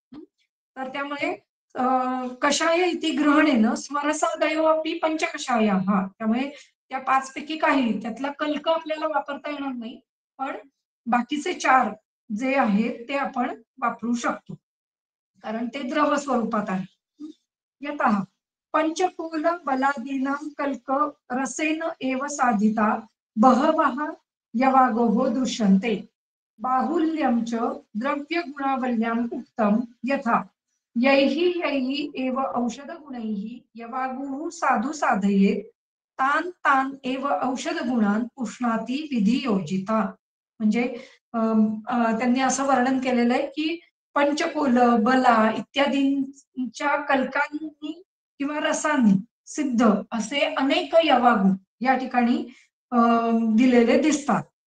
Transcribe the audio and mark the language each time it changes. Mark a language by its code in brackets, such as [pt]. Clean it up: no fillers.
[mr] तर त्यामुळे [sa] कषाय इति ग्रहणेन स्वरसादयो अपि पंचकषायाः, [mr] त्यामुळे त्या 5 पैकी काही त्यातला कल्क आपल्याला वापरता येणार नाही पण बाकीचे 4 जे आहेत ते आपण वापरू शकतो कारण ते द्रव स्वरूपात आहे. [sa] यतः पंचकुल बलादीनां कल्क रसेन एव साधिता बहवः यवागोः दृश्यन्ते बाहुल्यं च द्रव्य गुणावल्याम् उक्तं यथा यैः यैः एव औषधगुणैः यवागुः साधु साधयेत् तान् तान् एव औषधगुणान् पुष्णाती विधी योजिता. [mr] म्हणजे त्यांनी असं वर्णन केलेलं आहे की पंचकोल, बला इत्यादींच्या कल्कांनी किंवा रसांनी सिद्ध असे अनेक यवागू या ठिकाणी दिलेले दिसतात.